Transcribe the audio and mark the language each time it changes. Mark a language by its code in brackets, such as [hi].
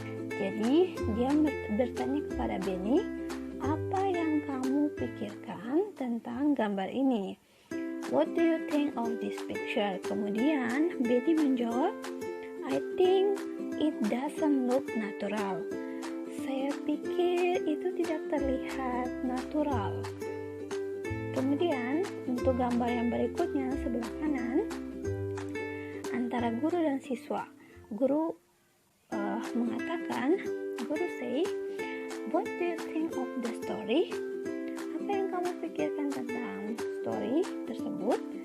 [id] Jadi, dia bertanya kepada Benny, apa yang kamu pikirkan tentang gambar ini? [en] What do you think of this picture? [id] Kemudian Benny menjawab, [en] I think it doesn't look natural. [id] Saya pikir itu tidak terlihat natural. Kemudian untuk gambar yang berikutnya sebelah kanan, antara guru dan siswa. Guru mengatakan, [en] guru say, what do you think of the story? [id] Apa yang kamu pikirkan tentang story tersebut?